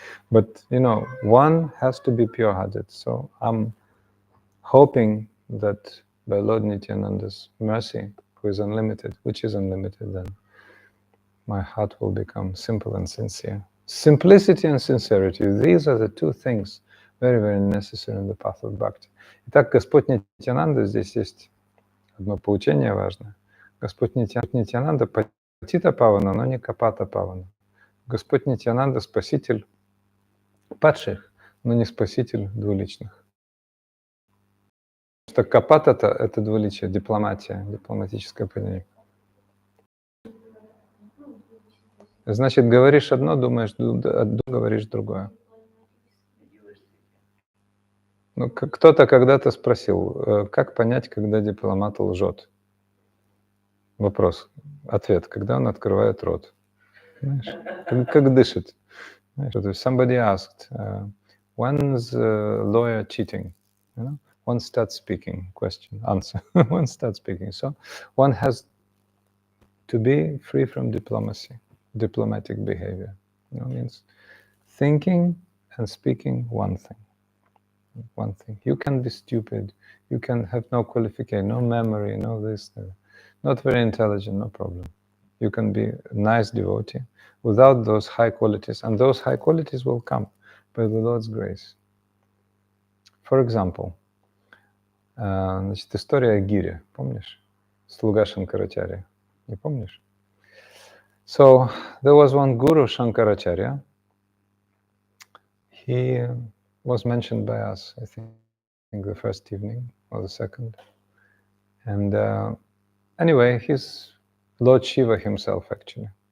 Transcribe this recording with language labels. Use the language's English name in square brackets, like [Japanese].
[English] But, you know, one has to be pure-hearted. So I'm hoping that by Lord Nityananda's mercy, who is unlimited, which is unlimited, then my heart will become simple and sincere. Simplicity and sincerity, these are the two things very, very necessary in the path of bhakti. [Russian] Итак, Господь Нитянанда, здесь есть одно поучение важное. Господь Нитянанда патита павана, но не капата павана. Господь Нитянанда спаситель падших, но не спаситель двуличных. Что капата это двуличие, дипломатия, дипломатическое поведение. Значит, говоришь одно, думаешь, говоришь другое. Ну, кто-то когда-то спросил, как понять, когда дипломат лжет? Вопрос, ответ, когда он открывает рот. Знаешь, как дышит. Знаешь, [English] somebody asked, when's a lawyer cheating? You know? One starts speaking, question, answer. One starts speaking. So one has to be free from diplomacy, diplomatic behavior. You know, means thinking and speaking one thing. One thing. You can be stupid. You can have no qualification, no memory, no this, not very intelligent, no problem. You can be a nice devotee without those high qualities, and those high qualities will come by the Lord's grace. For example, [Russian] значит, история о Гире, помнишь? Слуга Шанкарачарья. Не помнишь? [English] So, there was one guru, Shankaracharya. He was mentioned by us, I think the first evening or the second. And anyway, he's Lord Shiva himself, actually.